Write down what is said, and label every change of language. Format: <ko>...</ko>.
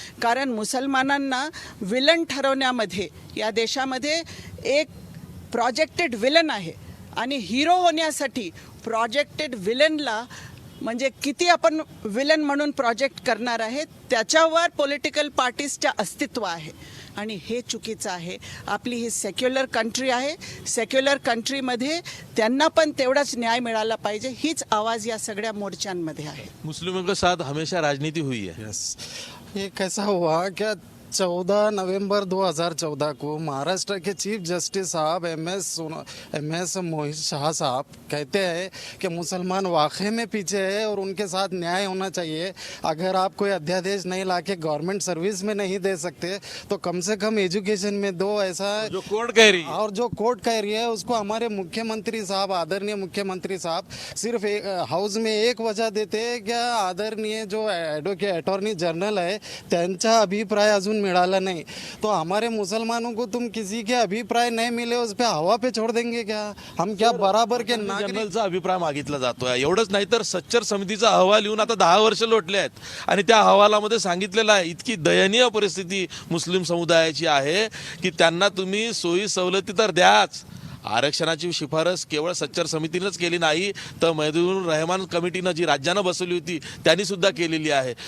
<mr>कारण मुसलमानांना विलन ठरवण्यामध्ये या देशामध्ये एक प्रोजेक्टेड विलन आहे आणि हिरो होण्यासाठी प्रोजेक्टेड विलनला म्हणजे किती आपण विलन म्हणून प्रोजेक्ट करणार आहे त्याच्यावर पॉलिटिकल पार्टीजचं अस्तित्व आहे आणि हे चुकीचं आहे. आपली ही सेक्युलर कंट्री आहे. सेक्युलर कंट्रीमध्ये त्यांना पण तेवढाच न्याय मिळाला पाहिजे, हीच आवाज या सगळ्या मोर्चांमध्ये आहे.</mr> <hi>मुस्लिमों के साथ हमेशा राजनीति हुई है. यस, ये कैसा हुआ क्या 14 नवंबर 2014 को महाराष्ट्र के चीफ जस्टिस साहब एम एस मोहित शाह साहब कहते हैं कि मुसलमान वाकई में पीछे है और उनके साथ न्याय होना चाहिए. अगर आप कोई अध्यादेश नहीं लाके गवर्नमेंट सर्विस में नहीं दे सकते तो कम से कम एजुकेशन में दो. ऐसा जो कोर्ट कह रही है, और जो कोर्ट कह रही है उसको हमारे मुख्यमंत्री साहब, आदरणीय मुख्यमंत्री साहब सिर्फ हाउस में एक वजह देते हैं क्या आदरणीय जो एडवोकेट अटॉर्नी जनरल है</hi> <mr>त्यांचा अभिप्राय अजून</mr> <hi>मिला नहीं तो हमारे मुसलमानों को तुम किसी के अभिप्राय नहीं मिले उस पर हवा पे छोड़ देंगे क्या? हम क्या बराबर के नागरिक?</hi> <mr>जनरलचा अभिप्राय मागितला जातोय. एवढंच नाही तर सच्चर समितीचा अहवाल येऊन आता 10 वर्ष लोटले आहेत आणि त्या अहवालामध्ये सांगितलेलं आहे इतकी दयनीय परिस्थिती मुस्लिम समुदायाची आहे की त्यांना तुम्ही सोयी सवलती तर द्याच. आरक्षणाची शिफारस केवळ सच्चर समितीनंच केली नाही तर मैदूर रहमान कमिटीनं जी राज्यानं बसवली होती त्यांनी सुद्धा केलेली आहे.</mr>